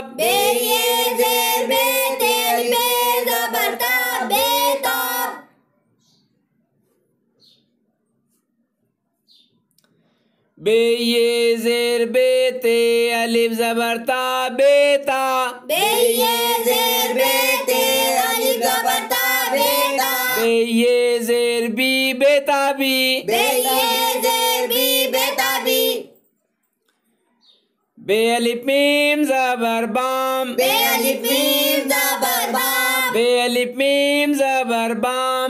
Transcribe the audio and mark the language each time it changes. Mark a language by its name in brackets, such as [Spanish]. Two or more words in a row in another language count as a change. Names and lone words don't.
[Urdu] بے یے زیر بے تے الف بے زبر تا بیتاب. بے یے زیر بے تے الف زبر تا بیتا. بے یے زیر بے تے الف زبر تا بیتا. بے یے زیر بی بیتابی. بے یے زیر بی بیتابی. بے الف میم زبر بام. بے الف میم زبر بام. بے الف میم زبر بام.